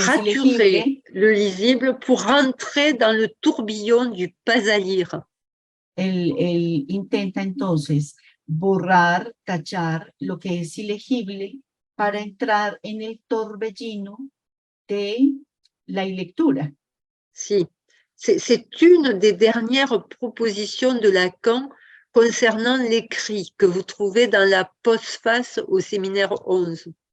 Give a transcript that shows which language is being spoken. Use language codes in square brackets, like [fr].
[fr] Raturer le lisible pour rentrer dans le tourbillon du pas à lire. [es] Él intenta entonces borrar, tachar lo que es ilegible para entrar en el torbellino de la ilectura. [fr] Si, c'est une des dernières propositions de Lacan concernant l'écrit que vous trouvez dans la postface au séminaire 11.